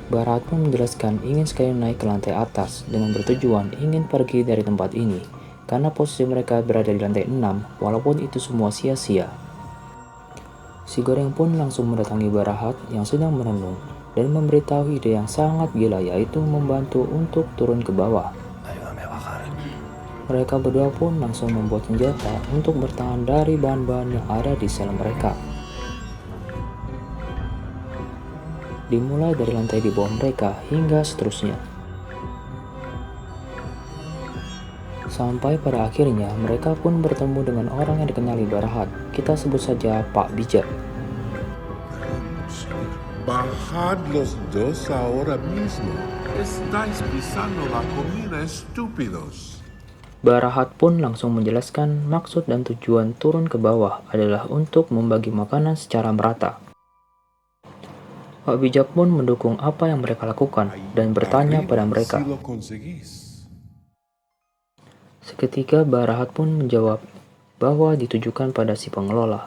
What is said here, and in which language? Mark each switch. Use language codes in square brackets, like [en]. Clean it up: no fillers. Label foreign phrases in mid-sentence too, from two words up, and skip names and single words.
[id] Barahat pun menjelaskan ingin sekali naik ke lantai atas dengan bertujuan ingin pergi dari tempat ini karena posisi mereka berada di lantai 6 walaupun itu semua sia-sia. Si Goreng pun langsung mendatangi Barahat yang sedang merenung dan memberitahu ide yang sangat gila, yaitu membantu untuk turun ke bawah. [es] Ayúdame a bajar. [id] Mereka berdua pun langsung membuat senjata untuk bertahan dari bahan-bahan yang ada di sel mereka. Dimulai dari lantai di bawah mereka hingga seterusnya. Sampai pada akhirnya mereka pun bertemu dengan orang yang dikenali Barahat. Kita sebut saja Pak Bijak. [es] Bajad los dos ahora mismo. Estáis pisando la comida, estúpidos. [id] Barahat pun langsung menjelaskan maksud dan tujuan turun ke bawah adalah untuk membagi makanan secara merata. Pak Bijak pun mendukung apa yang mereka lakukan dan bertanya pada mereka. [es] Si lo conseguís. [id] Seketika Barahat pun menjawab bahwa ditujukan pada si pengelola.